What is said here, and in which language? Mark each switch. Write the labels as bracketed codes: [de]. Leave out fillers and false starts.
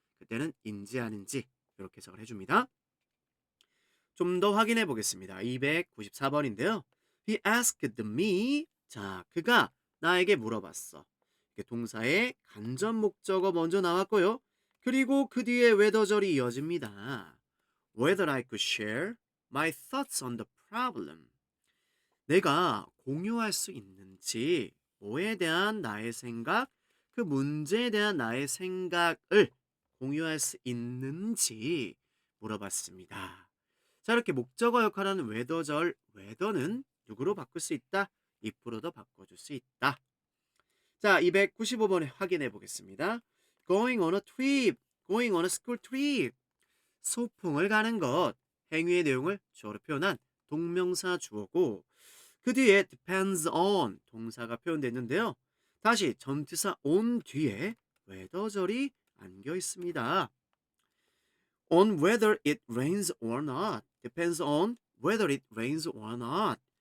[ko] 그때는 인지 아닌지 이렇게 해석을 해줍니다. 좀 더 확인해 보겠습니다. 294번인데요. [en] He asked me. [ko] 자, 그가 나에게 물어봤어. 이게 동사의 간접 목적어 먼저 나왔고요. 그리고 그 뒤에 whether절이 이어집니다. [en] Whether I could share my thoughts on the problem. [ko] 내가 공유할 수 있는지, 뭐에 대한 나의 생각, 그 문제에 대한 나의 생각을 공유할 수 있는지 물어봤습니다. 자, 이렇게 목적어 역할하는 whether절, whether는 누구로 바꿀 수 있다? if로도 바꿔줄 수 있다. 자, 295번에 확인해 보겠습니다. [en] Going on a trip, going on a school trip. [ko] 소풍을 가는 것, 행위의 내용을 주어로 표현한 동명사 주어고 그 뒤에 depends on 동사가 표현됐는데요. 다시 전치사 on 뒤에 whether절이 안겨 있습니다. [en] On whether it rains or not. Depends on whether it rains or not.